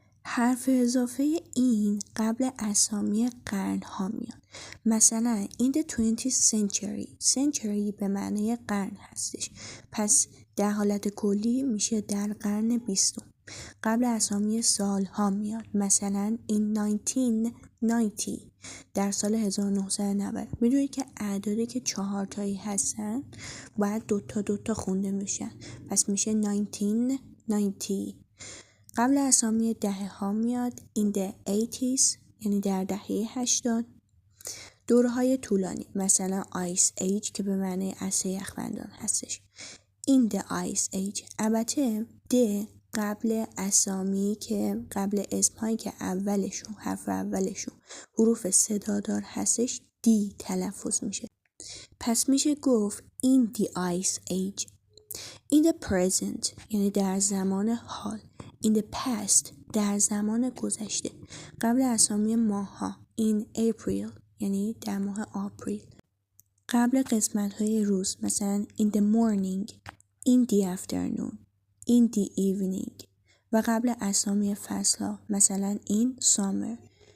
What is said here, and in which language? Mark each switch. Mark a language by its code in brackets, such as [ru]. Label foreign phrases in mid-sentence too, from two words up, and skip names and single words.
[fa] حرف اضافه این قبل اسامی قرن ها میاد. مثلا [en] in the 20th century [fa] به معنی قرن هستش، پس در حالت کلی میشه در قرن 20. قبل اسامی سال ها میاد، مثلا [en] in 1990 [fa] در سال 1990. میدونید که اعدادی که 4 تایی هستن باید دوتا خونده میشن، پس میشه 1990. قبل اسامی دهه ها میاد [en] in the 80s [fa] یعنی در دهه 80. دورهای طولانی مثلا [en] ice age [fa] که به معنی عصر یخبندان هستش [en] in the ice age. [fa] البته د قبل اسامی که قبل اسمهایی که اولشون حرف اولشون حروف صدادار هستش دی تلفظ میشه، پس میشه گفت [en] in the ice age. in the present [fa] یعنی در زمان حال. [en] in the past [fa] در زمان گذشته. قبل اسامی ماه‌ها [en] in April [fa] یعنی در ماه آپریل. قبل قسمت‌های روز مثلا [en] in the morning in the afternoon in the evening. [fa] و قبل اسامی فصل‌ها مثلا [en] in summer